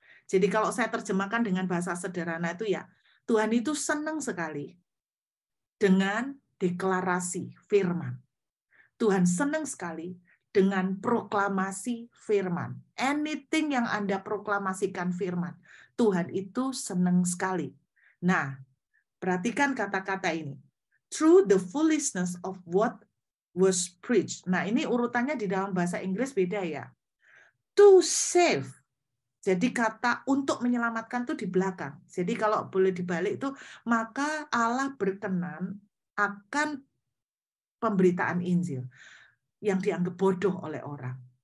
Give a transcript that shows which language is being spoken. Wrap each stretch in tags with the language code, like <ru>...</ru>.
<id>Jadi kalau saya terjemahkan dengan bahasa sederhana itu ya, Tuhan itu senang sekali dengan deklarasi firman. Tuhan senang sekali dengan proklamasi firman. Anything yang Anda proklamasikan firman, Tuhan itu senang sekali. Nah, perhatikan kata-kata ini.</id> <en>Through the foolishness of what was preached.</en> <id>Nah, ini urutannya di dalam bahasa Inggris beda ya.</id> <en>To save.</en> <id>Jadi kata untuk menyelamatkan itu di belakang. Jadi kalau boleh dibalik itu, maka Allah berkenan akan pemberitaan Injil yang dianggap bodoh oleh orang.</id>